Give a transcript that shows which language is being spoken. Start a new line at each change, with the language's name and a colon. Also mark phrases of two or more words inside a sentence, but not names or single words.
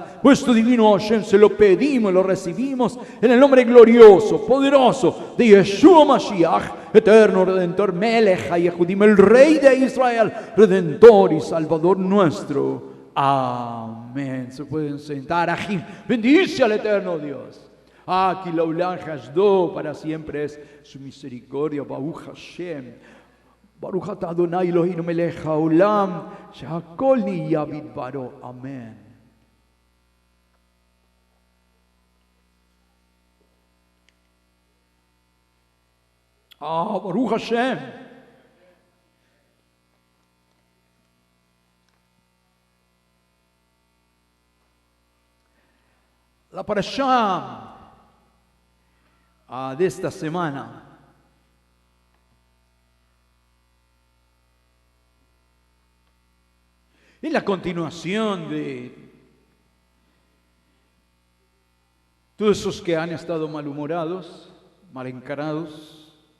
Spanish: Vuestro divino Hashem, se lo pedimos, lo recibimos en el nombre glorioso, poderoso de Yeshua Mashiach, eterno Redentor,
Hebrew: מלך היהודים,
Spanish: el Rey de Israel, Redentor y Salvador nuestro. Amén. Se pueden sentar. Ajim. Bendice al eterno Dios. Aquí
Hebrew: לעולם חסדו,
Spanish: para siempre es su misericordia.
Hebrew: ברוך השם. ברוך אתה אדוני אלוהינו מלך העולם, שהכל נהיה בדברו. Amén. ברוך השם.
Spanish: La parashá de esta semana es la continuación de todos esos que han estado malhumorados, mal encarados,